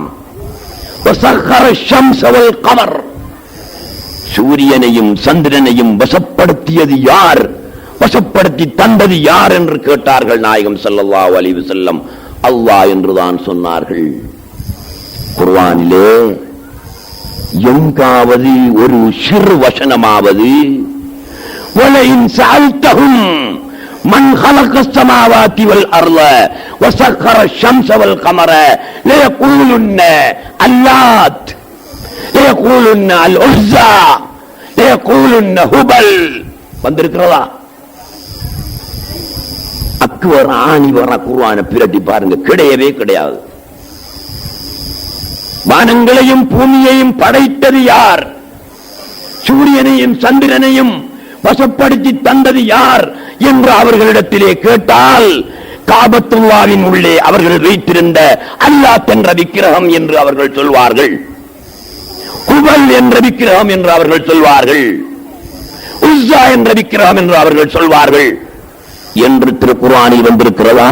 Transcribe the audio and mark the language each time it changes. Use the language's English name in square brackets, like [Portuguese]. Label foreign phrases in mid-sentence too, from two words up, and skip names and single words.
[Arabic] وسخر الشمس والقمر, [Tamil] சூரியனையும் சந்திரனையும் வசப்படுத்தியது யார், வசப்படுத்தி தந்தது யார் என்று கேட்டார்கள். நாயகம் [Arabic] صلى الله عليه وسلم [Tamil] அல்லாஹ் என்றுதான் சொன்னார்கள். குர்ஆனிலே எங்காவது ஒரு சிறு வசனமாவது [Arabic] ولئن سألتهم من خلق السماوات والارض وسخر الشمس والقمر ليقولن اللات ليقولن العزى ليقولن هبل வந்திருக்கிறதா? [Tamil] அக்வர் ஆணி வர குர்ஆனை பிரட்டி பாருங்க, கிடையவே கிடையாது. வானங்களையும் பூமியையும் படைத்தது யார், சூரியனையும் சந்திரனையும் வசப்படுத்தி தந்தது யார் என்று அவர்களிடத்திலே கேட்டால், காபத்துல்லாவின் உள்ளே அவர்கள் வைத்திருந்த அல்லாத் என்ற விக்கிரகம் என்று அவர்கள் சொல்வார்கள், குபல் என்ற விக்கிரகம் என்று அவர்கள் சொல்வார்கள், உஸ்ஸா என்ற விக்கிரகம் என்று அவர்கள் சொல்வார்கள் என்று திருக்குர்ஆனில் வந்திருக்கிறதா?